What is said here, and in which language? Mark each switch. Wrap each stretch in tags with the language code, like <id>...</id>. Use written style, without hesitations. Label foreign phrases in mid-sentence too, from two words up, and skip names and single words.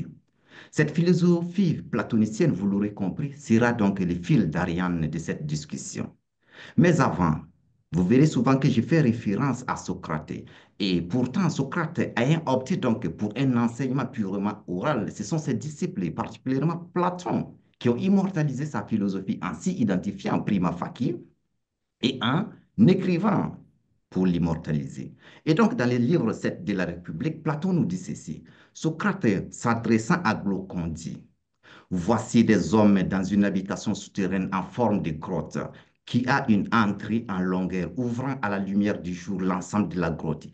<fr>Cette philosophie platonicienne, vous l'aurez compris, sera donc le fil d'Ariane de cette discussion. Mais avant, vous verrez souvent que je fais référence à Socrate. Et pourtant, Socrate ayant opté donc pour un enseignement purement oral, ce sont ses disciples, et particulièrement Platon, qui ont immortalisé sa philosophie en s'y identifiant</fr> <la>prima facie</la> <fr>et en écrivant pour l'immortaliser. Et donc, dans le livre 7 de la République, Platon nous dit ceci. Socrate, s'adressant à Glaucon, dit: Voici des hommes dans une habitation souterraine en forme de grotte qui a une entrée en longueur ouvrant à la lumière du jour l'ensemble de la grotte.</fr>